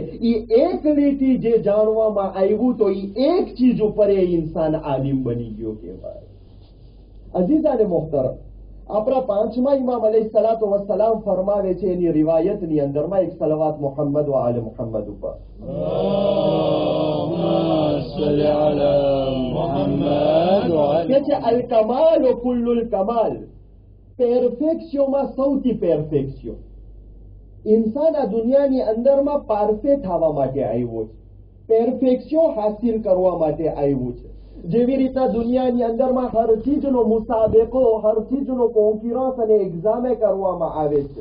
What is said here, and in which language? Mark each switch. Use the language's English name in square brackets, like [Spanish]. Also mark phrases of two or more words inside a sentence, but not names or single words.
[Gujarati] એ એક લીટી જે જાણવામાં આવ્યું તો એ એક ચીજ ઉપર એ ઇન્સાન આલિમ બની ગયો કહેવાય. [Urdu] عزیزانِ محترم, [Gujarati] આપણા પાંચમા ઇમામ [Arabic] عليه الصلاة والسلام [Gujarati] ફરમાવે છે એની રિવાયતની અંદરમાં એક સલવાત મોહમ્મદ વ આલે મોહમ્મદ ઉપર. [Arabic] صل على محمد [Gujarati] કે છે [Arabic] الكمال و كل الكمال, [Gujarati] પેર્ફેક્શનમાં સૌથી પેર્ફેક્શન. ઇન્સાન આ દુનિયાની અંદરમાં પારફેક્ટ થવા માટે આવ્યો છે, પેર્ફેક્શન હાસિલ કરવા માટે આવ્યું છે. જેવી રીતના દુનિયાની અંદરમાં હર ચીજનો મુસાબેકો, હર ચીજનો કોન્ફરન્સ અને એક્ઝામે કરવામાં આવે છે.